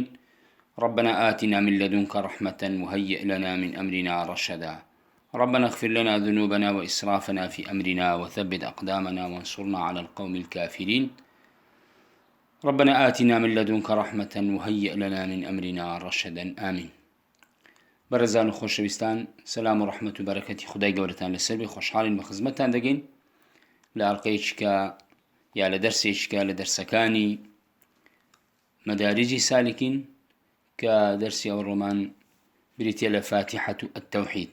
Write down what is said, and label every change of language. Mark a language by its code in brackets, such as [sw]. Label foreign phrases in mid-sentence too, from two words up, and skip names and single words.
[ar] ربنا آتنا من لدنك رحمة وهيئ لنا من أمرنا رشدا. ربنا اغفر لنا ذنوبنا وإسرافنا في أمرنا وثبت أقدامنا وانصرنا على القوم الكافرين. ربنا آتنا من لدنك رحمة وهيئ لنا من أمرنا رشدا. آمين. [ckb] بەڕێزان و خۆشەویستان، سەلام و ڕەحمەت و بەرەکەتی خودای گەورەتان لەسەر بێ. خۆشحاڵین بە خزمەتتان دەگەین لە ئەڵقەیەکە یا لە دەرسێکە لە دەرسەکانی مەدارجی سالکین کە دەرسی ئەو ڕۆمان بریتە لە فاتحة التوحید.